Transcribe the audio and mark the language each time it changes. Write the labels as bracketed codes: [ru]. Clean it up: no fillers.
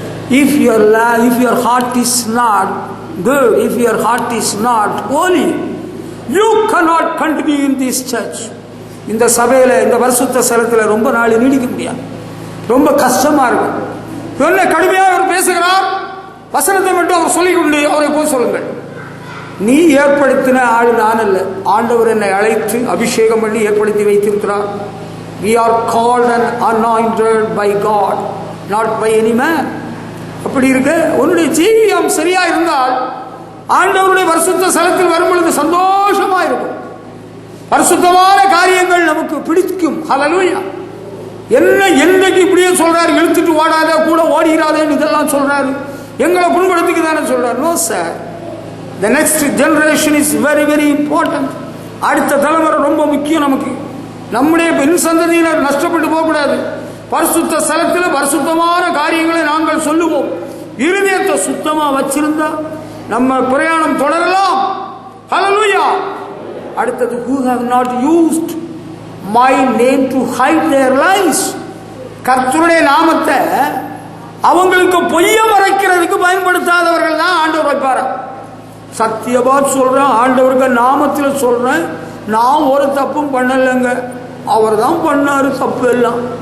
[en] If your heart is not good, if your heart is not holy, you cannot continue in this church. [ta] இந்த சபையில, இந்த பரிசுத்த ஸ்தலத்தில் ரொம்ப நாள் நீடிக்க முடியாது. ரொம்ப கஷ்டமா இருக்கும். என்ன கடுமையாக அவர் பேசுகிறார். வசனத்தை மட்டும் அவர் சொல்லிக் கொண்டு அவரை போய் சொல்லுங்கள். நீ ஏற்படுத்தின ஆள் நான் அல்ல, ஆண்டவர் என்னை அழைத்து அபிஷேகம் பண்ணி ஏற்படுத்தி வைத்திருக்கிறார். [en] We are called and anointed by God, not by any man. [ta] அப்படி இருக்கு. உன்னுடைய ஜீவியம் சரியா இருந்தால் ஆண்டவருடைய பரிசுத்த ஸ்தலத்தில் வரும் பொழுது சந்தோஷமா இருக்கும். பரிசுத்தமான காரியங்கள் நமக்கு பிடிக்கும். ஹல்லேலூயா. என்ன என்னைக்கு இப்படியே சொல்றாரு, இழுத்துட்டு ஓடாத, கூட ஓடிடாதேன்னு இதெல்லாம் சொல்றாரு. எங்களை புண்படுத்திக்கு தானே சொல்றாரு. No sir, [en] the next generation is very very important. [ta] அடுத்த தலைமுறை ரொம்ப முக்கியம் நமக்கு. நம்முடைய பெண் சந்ததியினர் நஷ்டப்பட்டு போகக்கூடாது. பரிசுத்த ஸ்தலத்தில் பரிசுத்தமான காரியங்களை நாங்கள் சொல்லுவோம். இருதயத்தை சுத்தமா வச்சிருந்தா நம்ம பிரயாணம் தொடரலாம். ஹல்லேலூயா. அடுத்தது, [en] who have not used my name to hide their lies. [ta] கர்த்தருடைய நாமத்தை அவங்களுக்கு பொய்ய மறைக்கிறதுக்கு பயன்படுத்தாதவர்கள் தான் ஆண்டவர் வைப்பாரா. சத்தியமா சொல்றேன், ஆண்டவருக்கு நாமத்தில் சொல்றேன், நான் ஒரு தப்பும் பண்ணலைங்க, அவர் தான் பண்ணாரு தப்பு எல்லாம்.